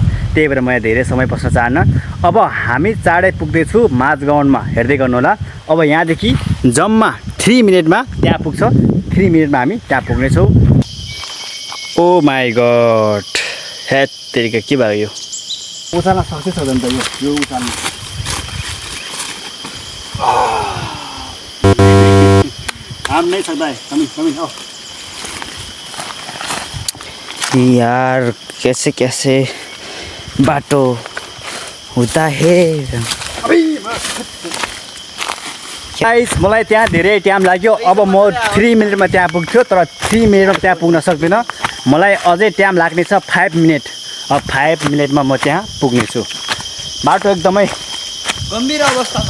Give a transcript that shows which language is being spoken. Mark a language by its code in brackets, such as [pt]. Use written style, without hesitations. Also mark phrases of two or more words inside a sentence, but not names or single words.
[ne] त्यही भएर म यहाँ धेरै समय बस्न चाहन्न। अब हामी चाँडै पुग्दैछु माझगाउँमा, हेर्दै गर्नु होला। अब यहाँदेखि जम्मा 3 मिनटमा त्यहाँ पुग्छ। 3 मिनटमा हामी त्यहाँ पुग्नेछौँ। [en] oh my god, [hi] हेट तेरिका [ne] के भयो यो? उचाल्न सक्छ सक्दैन त यो उचाल्नु? [hi] हम नहीं सकता है, कमी आओ यार, कैसे कैसे बाटो होता है। [ne] गाइस, मलाई त्यहाँ धेरै टाइम लाग्यो। अब म 3 मिनटमा त्यहाँ पुग्थ्यो, तर 3 मिनटमा त्यहाँ पुग्न सक्दिनँ। मलाई अझै टाइम लाग्ने छ 5 मिनट। अब 5 मिनटमा म त्यहाँ पुग्नेछु। बाटो एकदमै गम्भीर अवस्थामा